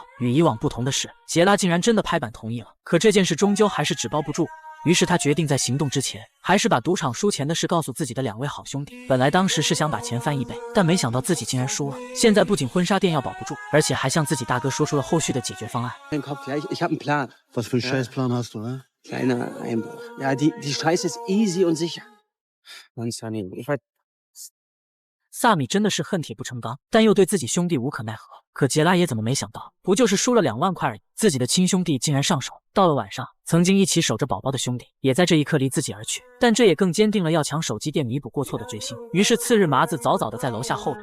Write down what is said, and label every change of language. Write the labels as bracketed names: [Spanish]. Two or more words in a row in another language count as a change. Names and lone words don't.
[Chinese] 与以往不同的是，杰拉竟然真的拍板同意了。可这件事终究还是纸包不住。于是他决定在行动之前，还是把赌场输钱的事告诉自己的2位好兄弟。本来当时是想把钱翻1倍，但没想到自己竟然输了。现在不仅婚纱店要保不住，而且还向自己大哥说出了后续的解决方案。 [German] Im Kopf, ja, ich habe einen Plan. Was für einen Scheißplan hast du, ne? Kleiner Einbruch. Ja, die Straße ist easy und sicher. Mann, Sunny, ich weiß... [Chinese] 萨米真的是恨铁不成钢，但又对自己兄弟无可奈何。可杰拉也怎么没想到，不就是输了2万块而已，自己的亲兄弟竟然上手。到了晚上，曾经一起守着宝宝的兄弟，也在这一刻离自己而去。但这也更坚定了要抢手机店弥补过错的决心。于是次日，麻子早早的在楼下候着。